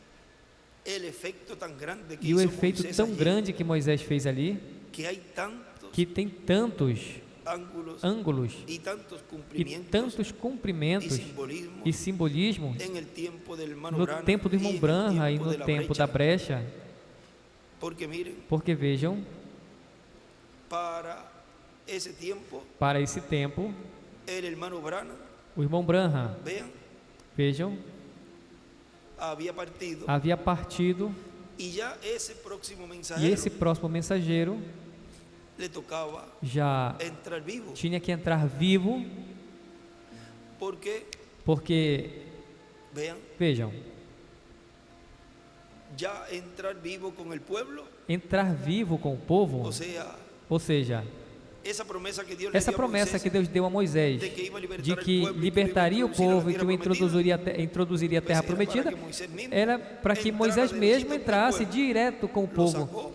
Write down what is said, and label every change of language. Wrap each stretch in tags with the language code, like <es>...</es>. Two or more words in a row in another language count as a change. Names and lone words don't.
<pt>o efeito tão grande que Moisés fez ali, que tem tantos ângulos e tantos cumprimentos e simbolismo no tempo do irmão Branham e no tempo da brecha, porque vejam, para esse tempo,</pt> <es>el hermano Branham,</es> <pt>o irmão Branham, vejam, havia partido,</pt> <es>y ese</es> <pt>e esse próximo mensageiro</pt> <es>le tocaba</es> <pt>já entrar vivo, tinha que entrar vivo, porque vejam,</pt> <es>ya entrar vivo con el pueblo,</es> <pt>entrar vivo com o povo, ou seja, essa promessa que Deus deu a Moisés, de que libertaria o povo e que o introduziria a terra prometida, era para que Moisés mesmo entrasse direto com o povo.</pt>